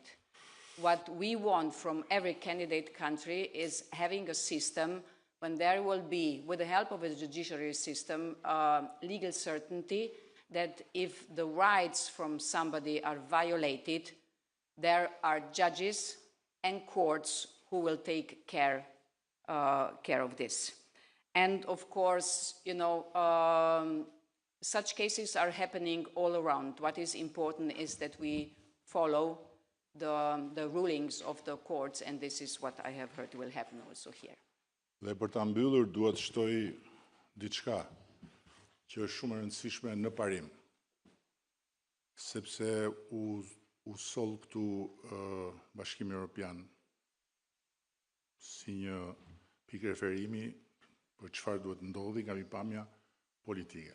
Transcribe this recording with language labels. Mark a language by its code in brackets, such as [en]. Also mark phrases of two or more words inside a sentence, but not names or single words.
[en] What we want from every candidate country is having a system when there will be, with the help of a judiciary system, legal certainty that if the rights from somebody are violated, there are judges and courts who will take care of this. And of course, such cases are happening all around. What is important is that we follow the rulings of the courts, and this is what I have heard will happen also here. [sq] Dhe për ta mbyllur duhet shtoj diçka që është shumë e rëndësishme në parim, sepse u soll këtu Bashkimi Evropian si një pikë referimi për çfarë duhet ndodhi nga pikpamja politike.